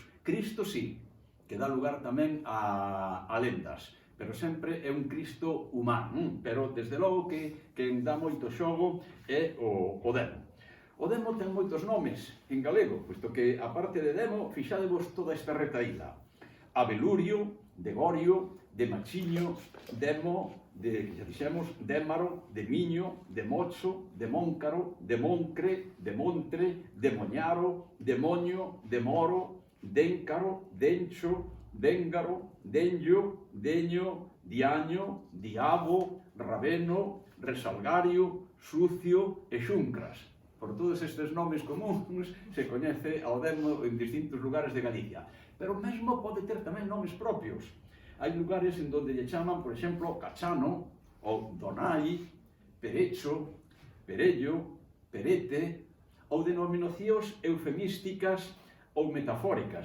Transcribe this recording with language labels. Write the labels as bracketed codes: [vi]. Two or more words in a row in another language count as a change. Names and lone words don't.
[gl] Cristo sí, que dá lugar tamén a lendas, pero sempre é un Cristo humano, pero desde logo que dá moito xogo é o demo. O demo ten moitos nomes en galego, posto que, aparte de demo, fixadevos toda esta retaíla. Abelurio, Degorio, de Machiño, Demo, xa dixemos, Démaro, de Miño, de Mocho, de Móncaro, de Moncre, de Montre, de Moñaro, de Moño, de Moro, Déncaro, Dencho, Déngaro, Denllo, Deño, Diaño, Diabo, Raveno, Resalgario, Sucio e Xuncras. Por todos estes nomes comuns se coñece ao demo en distintos lugares de Galicia. Pero mesmo pode ter tamén nomes propios. Hai lugares en donde lle chaman, por exemplo, Cachano, ou Donai, Perecho, Perello, Perete, ou denominacións eufemísticas ou metafóricas.